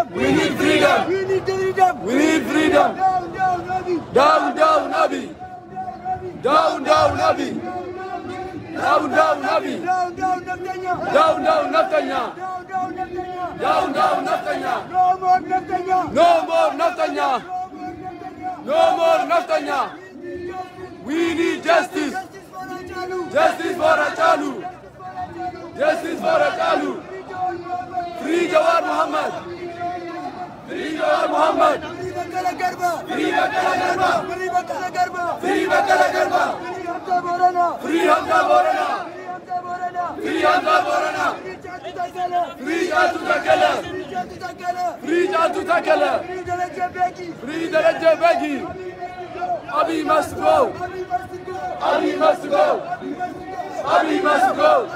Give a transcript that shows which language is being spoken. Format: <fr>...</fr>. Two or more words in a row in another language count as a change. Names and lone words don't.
<en>We need freedom. We need freedom. We need freedom. Down, down, Abiy. Down, down, Abiy. Down, down, Abiy. Down, down, Netanyahu. Down, down, Netanyahu. Down, down, Netanyahu. No more Netanyahu. No more Netanyahu. No more Netanyahu. We need justice. Justice for Hachalu. Justice for Hachalu. Free Jawar Mohammed. Free Jawar Mohammed. Free Bakala Garba. Free Bakala Garba. Free Bakala Garba. Free Bakala Garba. Free Hamza Borana. Free Hamza Borana. Free Jatu Takala. Free Jatu Takala. Free Daraja Begi. Abiy must go. Abiy must go. Abiy must go.</en>